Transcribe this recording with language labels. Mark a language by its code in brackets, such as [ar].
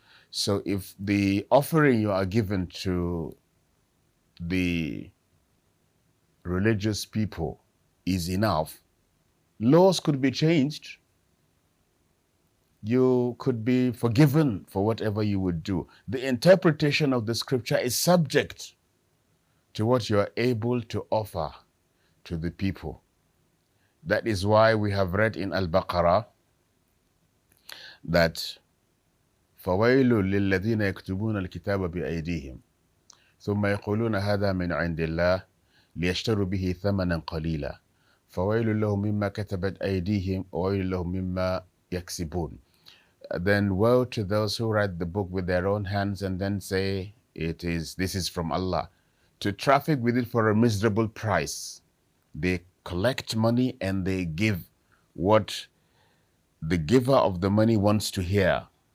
[en] So if the offering you are given to the religious people is enough, laws could be changed. You could be forgiven for whatever you would do. The interpretation of the scripture is subject to what you are able to offer to the people. That is why we have read in Al-Baqarah that [ar] فَوَيْلٌ لِلَّذِينَ يَكْتُبُونَ الْكِتَابَ بِأَيْدِيهِمْ ثُمَّ يَقُولُونَ هَذَا مِنْ عِنْدِ اللَّهِ لِيَشْتَرُوا بِهِ ثَمَنًا قَلِيلًا فَوَيْلٌ لَهُم مِّمَّا كَتَبَتْ أَيْدِيهِمْ وَوَيْلٌ لَهُم مِّمَّا يَكْسِبُونَ. [en] Then woe to those who write the book with their own hands and then say this is from Allah, to traffic with it for a miserable price. They collect money and they give what the giver of the money wants to hear.